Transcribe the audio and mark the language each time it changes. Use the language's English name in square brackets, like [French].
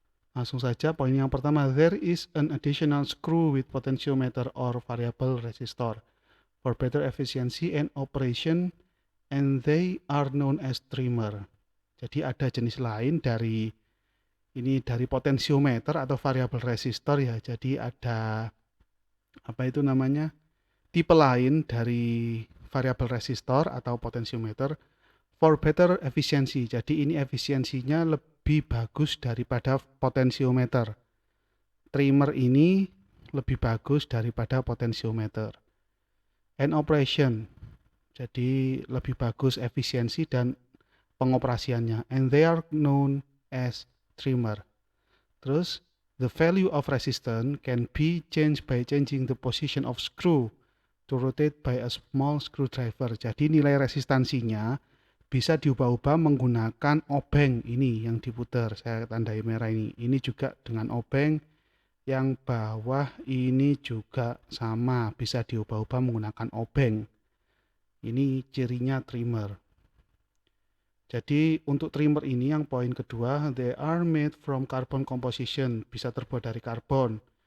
[Indonesian] Langsung saja poin yang pertama, [English] there is an additional screw with potentiometer or variable resistor for better efficiency and operation, and they are known as trimmer. [Indonesian] Jadi ada jenis lain dari potensiometer atau variable resistor ya. Jadi ada tipe lain dari variable resistor atau potensiometer [English] for better efficiency. [Indonesian] Jadi ini efisiensinya lebih bagus daripada potensiometer. Trimmer ini lebih bagus daripada potensiometer. [English] And operation, [Indonesian] jadi lebih bagus efisiensi dan pengoperasiannya. [English] And they are known as trimmer. Terus, the value of resistance can be changed by changing the position of screw to rotate by a small screwdriver. [Indonesian] Jadi nilai resistansinya bisa diubah-ubah menggunakan obeng ini yang diputar. Saya tandai merah ini. Ini juga dengan obeng. Yang bawah ini juga sama, bisa diubah-ubah menggunakan obeng. Ini cirinya trimmer. Jadi untuk trimmer ini yang poin kedua, [English] they are made from carbon composition, [Indonesian] bisa terbuat dari karbon.